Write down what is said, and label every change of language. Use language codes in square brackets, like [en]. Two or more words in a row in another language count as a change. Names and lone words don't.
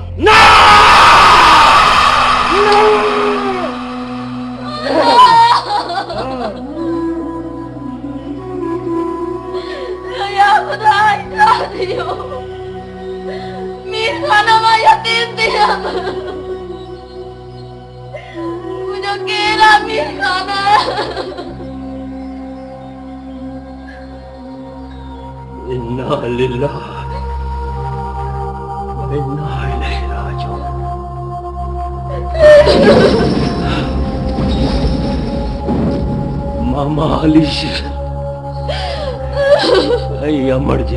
[sd] या खुदा छा थियो मीर खाना मां यतीम थी मुंहिंजो केरु आहे मीर खाना [ar] إنا لله وإنا إليه راجعون [sd] मामा अली शेर ऐं अमर जे